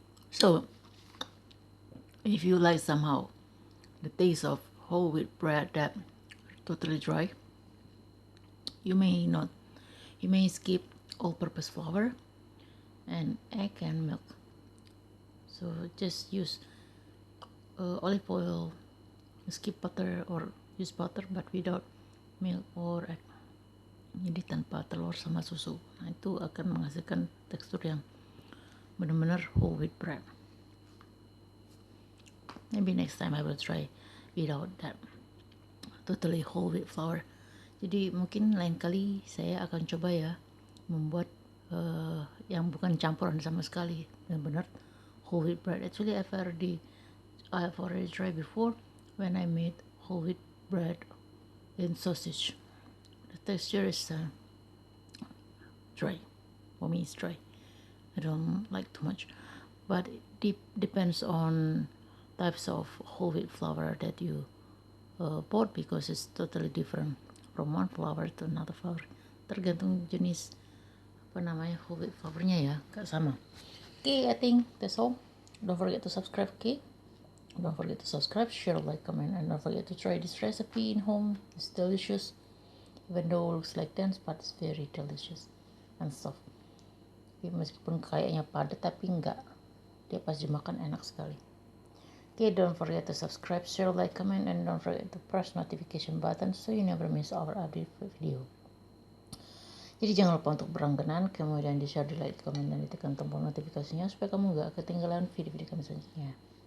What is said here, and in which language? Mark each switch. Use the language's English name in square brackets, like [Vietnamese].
[English] So if you like somehow the taste of whole wheat bread that totally dry, you may skip all-purpose flour and egg and milk. So just use olive oil, skip butter or use butter but without milk or egg. [Indonesian] Jadi tanpa telur sama susu. Nah itu akan menghasilkan tekstur yang benar-benar whole wheat bread. [English] Maybe next time I will try without that totally whole wheat flour. [Indonesian] Jadi mungkin lain kali saya akan coba ya membuat yang bukan campuran sama sekali, benar-benar whole wheat bread. [English] Actually I've already tried before when I made whole wheat bread in sausage. The texture is dry. For me it's dry. I don't like too much, but it depends on types of whole wheat flour that you bought, because it's totally different from one flour to another flour. [Indonesian] Tergantung jenis whole wheat flournya ya, gak sama. [English] Okay, I think that's all. Don't forget to subscribe. Okay, don't forget to subscribe, share, like, comment, and don't forget to try this recipe in home. It's delicious, even though it looks like dense, but it's very delicious and soft. [Indonesian] Okay, meskipun kayaknya padat tapi enggak, dia pas dimakan enak sekali. [English] Okay, don't forget to subscribe, share, like, comment, and don't forget to press notification button so you never miss our update video. [Indonesian] Jadi jangan lupa untuk berlangganan, kemudian di share, di like, di komen, dan ditekan tombol notifikasinya supaya kamu gak ketinggalan video-video kami selanjutnya.